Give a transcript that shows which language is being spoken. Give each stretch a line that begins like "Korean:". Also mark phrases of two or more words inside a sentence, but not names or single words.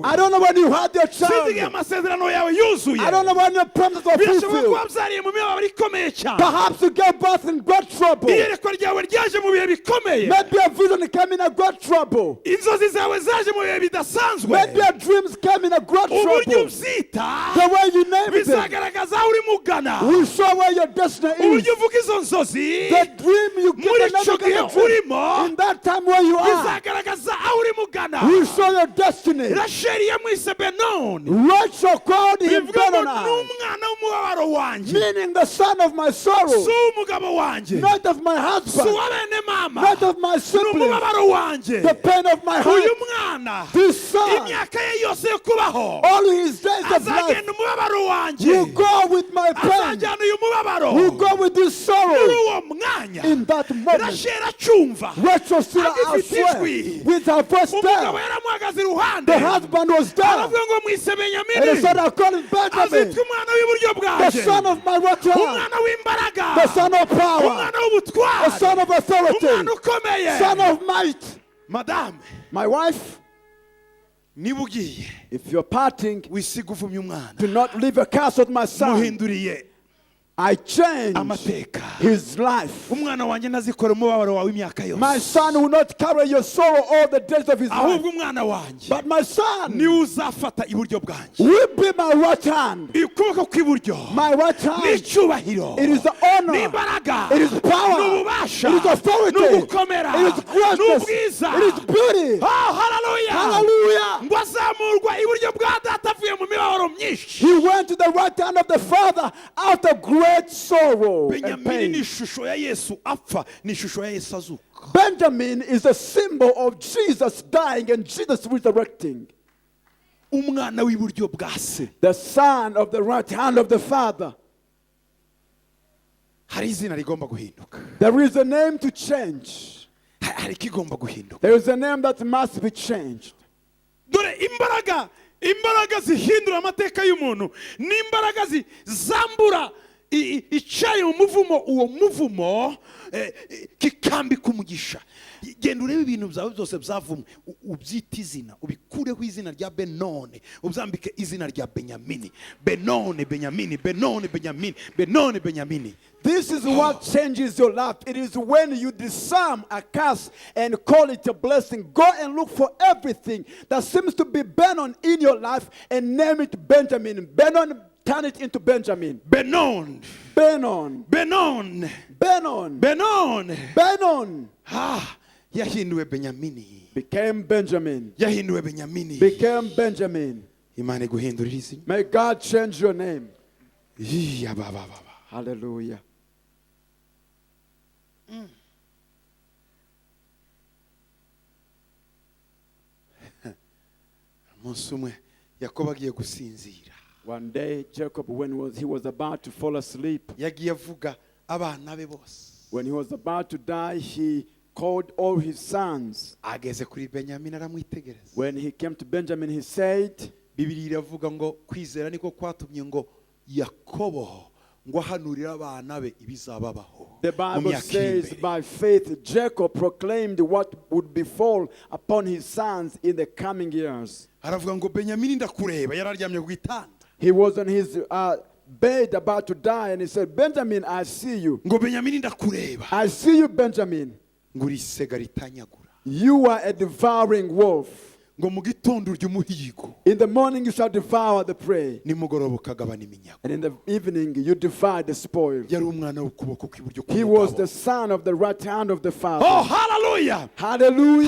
English: I don't know when you had your
Kinyarwanda: sinzi igihe
English: child.
Kinyarwanda: amasezerano yawe yuzuye,
English: I don't know when your promises were
Kinyarwanda: birashoboka ko
English: fulfilled.
Kinyarwanda: wabyariye mu mibabaro ikomeye cyane,
English: Perhaps you gave birth in great trouble.
Kinyarwanda: iyerekwa ryawe ryaje mu bihe bikomeye,
English: Maybe a vision came in a great trouble.
Kinyarwanda: inzozi zawe zaje mu bihe bidasanzwe,
English: Maybe your dreams came in a great
Kinyarwanda: uburyo
English: trouble.
Kinyarwanda: ubyita
English: The way you named it
Kinyarwanda: bizagaragaza aho uri mugana.
English: will show where your destiny destiny
Kinyarwanda: uburyo
English: is.
Kinyarwanda: uvuga izo nzozi
English: The dream you give
Kinyarwanda: muri
English: another
Kinyarwanda: icyo gihe
English: kind of dream.
Kinyarwanda: urimo
English: In that time where you are,
Kinyarwanda: bizagaragaza aho urimo ugana.
English: you show your destiny.
Kinyarwanda: rasheli yamwise benoni
English: Rachel called him
Kinyarwanda: bivuga ngo ni
English: Benoni,
Kinyarwanda: umwana w'umubabaro wanjye,
English: meaning the son of my sorrow,
Kinyarwanda: si uw'umugabo wanjye,
English: not of my
Kinyarwanda: si
English: husband,
Kinyarwanda: uwa bene mama,
English: not of my
Kinyarwanda: ni
English: siblings,
Kinyarwanda: umubabaro wanjye.
English: the pain of my
Kinyarwanda: uyu
English: heart.
Kinyarwanda: mwana
English: This son,
Kinyarwanda: imyaka ye yose yo kubaho
English: all his days of life,
Kinyarwanda: azagenda umubabaro wanjye,
English: you go with my pain,
Kinyarwanda: azajyana uyu mubabaro
English: you go with this
Kinyarwanda: muri
English: sorrow.
Kinyarwanda: uwo mwanya.
English: In that moment,
Kinyarwanda: rasheli acyumva,
English: Rachel still
Kinyarwanda: agifite
English: elsewhere
Kinyarwanda: ijwi,
English: with her voice
Kinyarwanda: umugabo
English: there.
Kinyarwanda: yaramuhagaze iruhande,
English: The husband was there.
Kinyarwanda: aravuga ngo mwise
English: And he
Kinyarwanda: benyamini,
English: said, I call him Benjamin,
Kinyarwanda: azitwa umwana w'iburyo
English: the
Kinyarwanda: bwanjye,
English: son of my right hand,
Kinyarwanda: umwana w'imbaraga,
English: the son of power,
Kinyarwanda: umwana
English: the
Kinyarwanda: w'ubutwari,
English: son of authority,
Kinyarwanda: umwana ukomeye.
English: son of might.
Kinyarwanda: Madame,
English: My wife,
Kinyarwanda: niba ugiye
English: if you're parting,
Kinyarwanda: wisiga uvumye umwana,
English: do not leave a curse on my son.
Kinyarwanda: muhinduriye
English: I change
Kinyarwanda: amateka.
English: his life.
Kinyarwanda: umwana wanjye ntazikora umubabaro wawe imyaka
English: My
Kinyarwanda: yose,
English: son will not carry your sorrow all the days of his life.
Kinyarwanda: ahubwo umwana wanjye
English: But my son
Kinyarwanda: niwe uzafata iburyo bwanjye,
English: will be my right hand.
Kinyarwanda: ukuboko kw'iburyo
English: My right hand.
Kinyarwanda: n'icyubahiro,
English: It is the honor.
Kinyarwanda: n'imbaraga,
English: It is power.
Kinyarwanda: n'ububasha,
English: It is authority.
Kinyarwanda: n'ugukomera,
English: It is greatness.
Kinyarwanda: n'ubwiza.
English: It is beauty. Oh, hallelujah. Hallelujah.
Kinyarwanda: ngo azamurwa iburyo bwa data avuye mu mibabaro myinshi.
English: He went to the right hand of the Father out of great sorrow and
Kinyarwanda: benyamini ni
English: pain.
Kinyarwanda: ishusho ya yesu apfa, ni ishusho ya yesu azuka.
English: Benjamin is a symbol of Jesus dying and Jesus resurrecting.
Kinyarwanda: umwana w'iburyo bwa se.
English: The son of the right hand of the Father.
Kinyarwanda: hari izina rigomba guhinduka,
English: There is a name to change.
Kinyarwanda: hari ikigomba guhinduka.
English: There is a name that must be changed.
Kinyarwanda: dore imbaraga zihindura amateka y'umuntu n'imbaraga zambura icyayi mu muvumo, uwo muvumo kikambika umugisha. genda urebe ibintu byawe byose byavumwe, ubyita izina, ubikureho izina rya benone, ubyambike izina rya benyamini. benone benyamini, benone benyamini, benone benyamini.
English: This is what changes your life. It is when you disarm a curse and call it a blessing. Go and look for everything that seems to be Benon in your life and name it Benjamin. Benon, turn it into Benjamin.
Kinyarwanda: benon
English: Benon.
Kinyarwanda: benon
English: Benon.
Kinyarwanda: benon
English: Benon
Kinyarwanda: yahinduwe benyamini,
English: became Benjamin.
Kinyarwanda: yahinduwe benyamini.
English: Became Benjamin.
Kinyarwanda: imana iguhindurira izina.
English: May God change your name.
Kinyarwanda: Baba.
English: Hallelujah.
Kinyarwanda: umunsi umwe yakobo agiye gusinzira,
English: One day, Jacob, when he was about to fall asleep,
Kinyarwanda: yagiye avuga abana be bose.
English: when he was about to die, he called all his sons.
Kinyarwanda: ageze kuri benyamini aramwitegereza.
English: When he came to Benjamin, he said,
Kinyarwanda: bibiri iravuga ngo kwizera niko kwatumye ngo yakobo ngo ahanurire abana be ibizababaho
English: the
Kinyarwanda: mu
English: Bible
Kinyarwanda: myaka iri
English: says,
Kinyarwanda: imbere.
English: by faith, Jacob proclaimed what would befall upon his sons in the coming years.
Kinyarwanda: aravuga ngo benyamini ndakureba, yararyamye ku gitanda.
English: He was on his bed about to die, and he said, Benjamin, I see you.
Kinyarwanda: ngo benyamini ndakureba,
English: I see you, Benjamin.
Kinyarwanda: ngo uri isega ritanyagura,
English: You are a devouring wolf.
Kinyarwanda: ngo mu gitondo urya umuhigo,
English: In the morning you shall devour the prey,
Kinyarwanda: nimugoroba ukagabana iminyago.
English: and in the evening you divide the spoil.
Kinyarwanda: yari umwana w'ukuboko kw'iburyo
English: He was the
Kinyarwanda: k'umugabo.
English: son of the right hand of the Father. Oh, hallelujah, Hallelujah.